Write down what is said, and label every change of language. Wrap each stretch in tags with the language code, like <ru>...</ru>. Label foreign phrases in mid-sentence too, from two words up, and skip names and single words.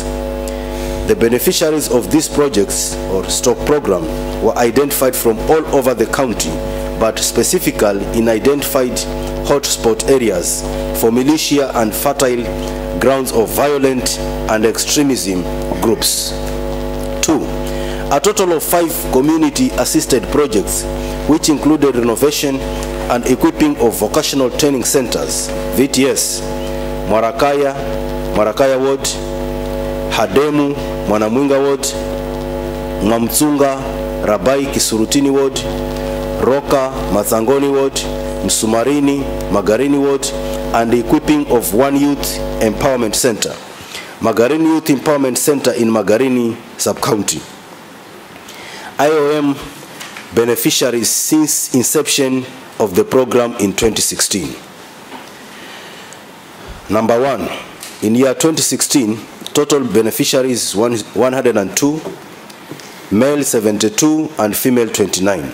<en>The beneficiaries of these projects or stock program were identified from all over the county, but specifically in identified hotspot areas for militia and fertile grounds of violent and extremism groups. 2. A total of 5 community-assisted projects, which included renovation and equipping of vocational training centers, VTS, Marakaya Ward, Hademu, Mwanamwinga Ward, Mwamtsunga, Rabai Kisurutini Ward, Roka, Mazangoni Ward, Msumarini, Magarini Ward, and the equipping of one youth empowerment center, Magarini Youth Empowerment Center in Magarini sub-county. IOM beneficiaries since inception of the program in 2016. Number 1, in year 2016, total beneficiaries 102, male 72 and female 29.</en>